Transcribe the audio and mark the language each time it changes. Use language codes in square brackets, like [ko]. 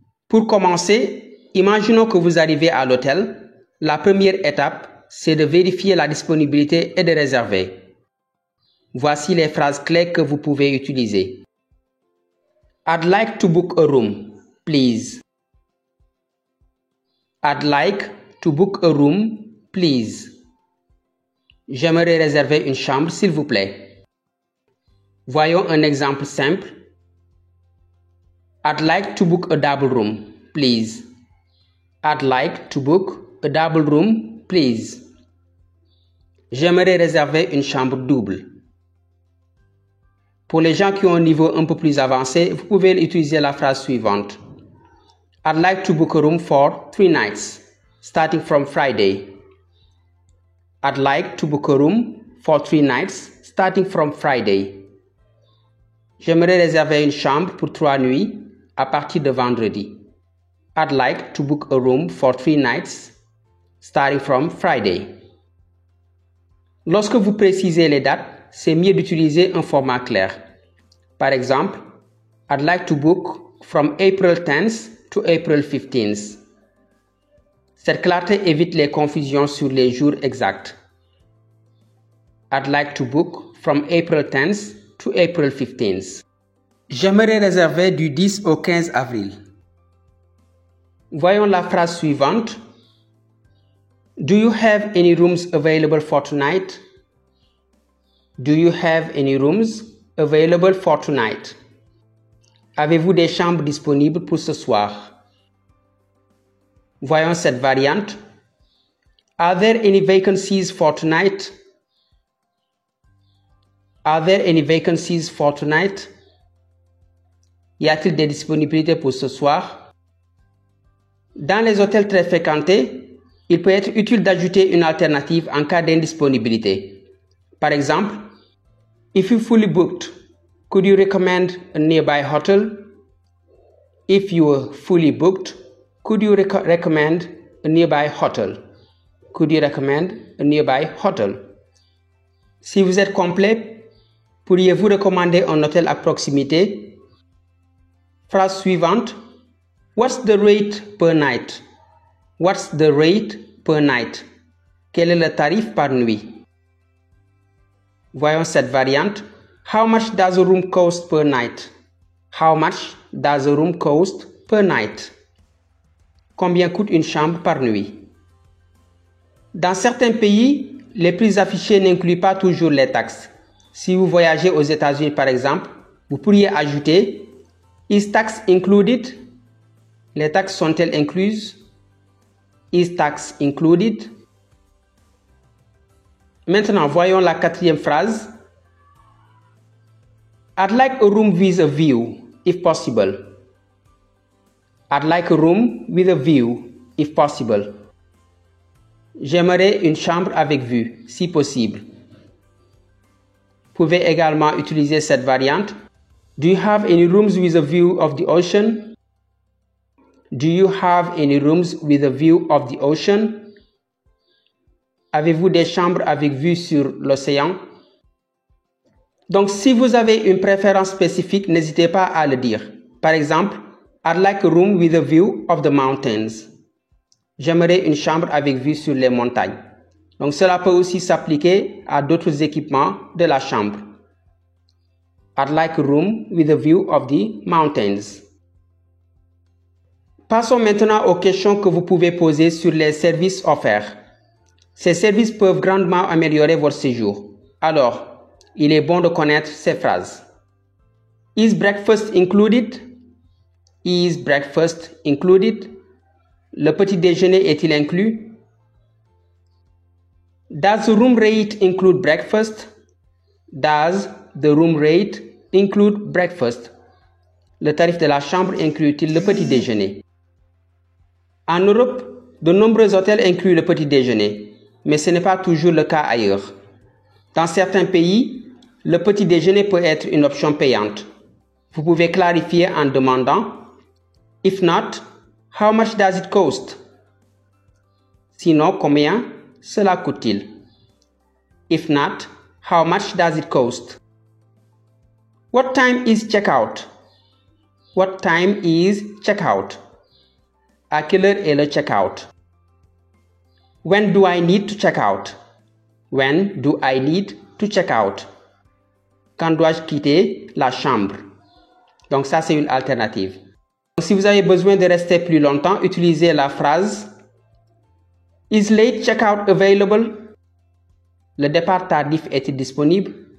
[fr] Pour commencer, imaginons que vous arrivez à l'hôtel. La première étape, c'est de vérifier la disponibilité et de réserver. Voici les phrases clés que vous pouvez utiliser. [en] I'd like to book a room, please. I'd like to book a room, please. [fr] J'aimerais réserver une chambre, s'il vous plaît. Voyons un exemple simple. [en] I'd like to book a double room, please. I'd like to book a double room, please. [fr] J'aimerais réserver une chambre double. Pour les gens qui ont un niveau un peu plus avancé, vous pouvez utiliser la phrase suivante. [en] I'd like to book a room for 3 nights, starting from Friday. I'd like to book a room for 3 nights, starting from Friday. [fr] J'aimerais réserver une chambre pour 3 nuits à partir de vendredi. [en] I'd like to book a room for 3 nights, starting from Friday. [fr] Lorsque vous précisez les dates, c'est mieux d'utiliser un format clair. Par exemple, [en] I'd like to book from April 10th to April 15th. [fr] Cette clarté évite les confusions sur les jours exacts. [en] I'd like to book from April 10th to April 15th. [fr] J'aimerais réserver du 10 au 15 avril. Voyons la phrase suivante. [en] Do you have any rooms available for tonight? Do you have any rooms available for tonight? [fr] Avez-vous des chambres disponibles pour ce soir? Voyons cette variante. [en] Are there any vacancies for tonight? Are there any vacancies for tonight? [fr] Y a-t-il des disponibilités pour ce soir? Dans les hôtels très fréquentés, il peut être utile d'ajouter une alternative en cas d'indisponibilité. Par exemple, [en] if you're fully booked, could you recommend a nearby hotel? If you are fully booked, could you recommend a nearby hotel? Could you recommend a nearby hotel? [fr] Si vous êtes complet, pourriez-vous recommander un hôtel à proximité? Phrase suivante. [en] What's the rate per night? What's the rate per night? [fr] Quel est le tarif par nuit? Voyons cette variante. [en] How much does a room cost per night? How much does a room cost per night? [fr] Combien coûte une chambre par nuit? Dans certains pays, les prix affichés n'incluent pas toujours les taxes. Si vous voyagez aux États-Unis par exemple, vous pourriez ajouter [en] Is tax included? [fr] Les taxes sont-elles incluses? [en] Is tax included? [fr] Maintenant, voyons la quatrième phrase. [en] I'd like a room with a view, if possible. I'd like a room with a view, if possible. [fr] J'aimerais une chambre avec vue, si possible. Vous pouvez également utiliser cette variante. [en] Do you have any rooms with a view of the ocean? Do you have any rooms with a view of the ocean? [fr] Avez-vous des chambres avec vue sur l'océan? Donc, si vous avez une préférence spécifique, n'hésitez pas à le dire. [en] Par exemple, I'd like a room with a view of the mountains. [fr] J'aimerais une chambre avec vue sur les montagnes. Donc, cela peut aussi s'appliquer à d'autres équipements de la chambre. [en] I'd like a room with a view of the mountains. [fr] Passons maintenant aux questions que vous pouvez poser sur les services offerts. Ces services peuvent grandement améliorer votre séjour. Alors, il est bon de connaître ces phrases. [en] Is breakfast included? Is breakfast included? [fr] Le petit déjeuner est-il inclus? [en] Does the room rate include breakfast? Does the room rate include breakfast? [fr] Le tarif de la chambre inclut-il le petit déjeuner? En Europe, de nombreux hôtels incluent le petit déjeuner, mais ce n'est pas toujours le cas ailleurs. Dans certains pays, le petit déjeuner peut être une option payante. Vous pouvez clarifier en demandant [en] « If not, how much does it cost ?» [fr] Sinon, combien cela coûte-t-il? [en] If not, how much does it cost? What time is checkout? What time is checkout? [fr] À quelle heure est le checkout? [en] When do I need to check out? When do I need to check out? [fr] Quand dois-je quitter la chambre? Donc ça, c'est une alternative. Si vous avez besoin de rester plus longtemps, utilisez la phrase [en] Is late checkout available? [fr] Le départ tardif est-il disponible?